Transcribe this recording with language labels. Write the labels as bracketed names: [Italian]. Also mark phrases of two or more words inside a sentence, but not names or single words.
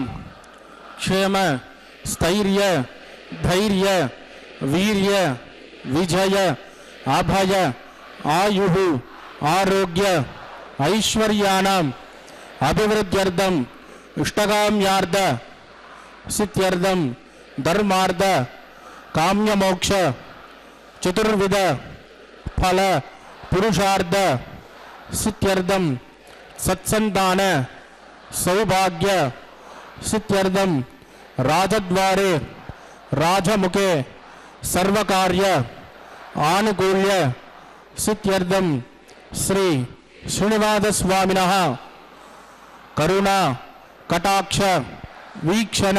[Sanskrit] క్షేమ స్థైర్య ధైర్య వీర్య విజయ అభయ ఆయు ఆరోగ్య ఐశ్వర్యానాం అభివృద్ధ్యర్థం ఇష్టకామ్యార్థ సిద్ధ్యర్థం ధర్మార్థ కామ్యమోక్ష చతుర్విధ ఫల పురుషార్థ సిద్ధ్యర్థం సత్సంతాన सौभाग्य सिद्ध्यर्थम राजद्वारे राजमुखे सर्वकार्य आनुकूल्य सिद्ध्यर्थम श्री श्रीनिवास स्वामिनः करुणा कटाक्ष वीक्षण